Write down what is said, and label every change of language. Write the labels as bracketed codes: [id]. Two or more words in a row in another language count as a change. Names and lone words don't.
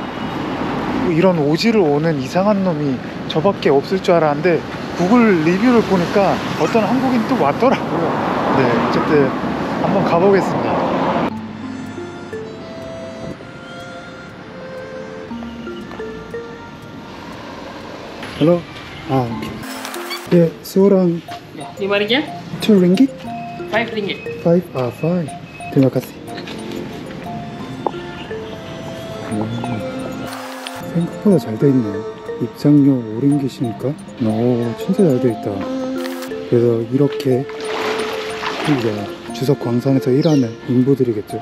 [ko] 이런 오지를 오는 이상한 놈이 저밖에 없을 줄 알았는데 구글 리뷰를 보니까 어떤 한국인 또 왔더라고요. 네, 어쨌든 한번 가보겠습니다. Hello? 예, [ms] seorang 5 ringgit? 2 ringgit? 5 ringgit. 5? 아, 5. Terima kasih. [ko] 생각보다 잘 돼 있네요. 입장료 5링깃이니까 오, 진짜 잘 돼 있다. 그래서 이렇게 이제 주석 광산에서 일하는 인부들이겠죠.